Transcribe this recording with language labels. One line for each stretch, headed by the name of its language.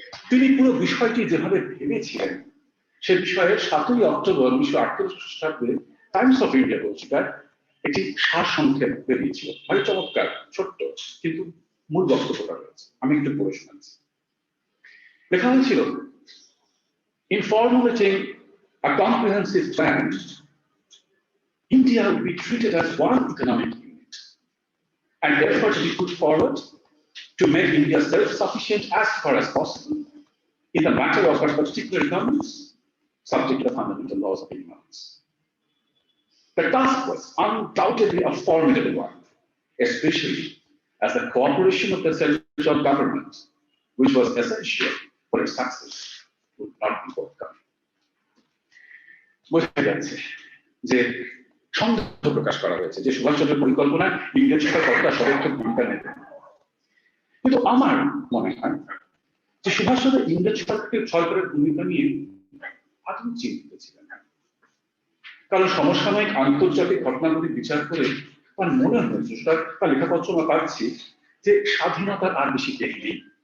Bangla: তিনি পুরো বিষয়টি যেভাবে ভেবেছিলেন সে বিষয়ে 7ই অক্টোবর 1948 খ্রিস্টাব্দে টাইমস অফ ইন্ডিয়া পত্রিকার একটি সারসংক্ষেপ বেরিয়েছিল। ভারী চমৎকার, ছোট্ট, কিন্তু মূল বক্তব্যটা রয়েছে, আমি একটু পড়ে শোনাচ্ছি। লেখা হয়েছিল,
English: In formulating a comprehensive plan, India will be treated as one economic unit, and efforts will be put forward to make India self-sufficient as far as possible in the matter of her particular economies, subject to the fundamental laws of economics. The task was undoubtedly a formidable one, especially as the cooperation of the central government, which was essential for its success, would not be forthcoming.
Bangla: বোঝা যাচ্ছে যে সন্দেহ প্রকাশ করা হয়েছে যে সুভাষচন্দ্রের পরিকল্পনায় ইংরেজ সরকার কতটা সদর্থক ভূমিকা নেবে। কিন্তু আমার মনে হয় যে সুভাষচন্দ্র ইংরেজ সরকারের ভূমিকা নিয়ে আদৌ চিন্তিত ছিলেন না, কারণ সমসাময়িক আন্তর্জাতিক ঘটনাগুলি বিচার করে তার মনে হয়েছে, তার লেখাপত্র আমরা পাচ্ছি যে স্বাধীনতার আর বেশি দেরি নেই।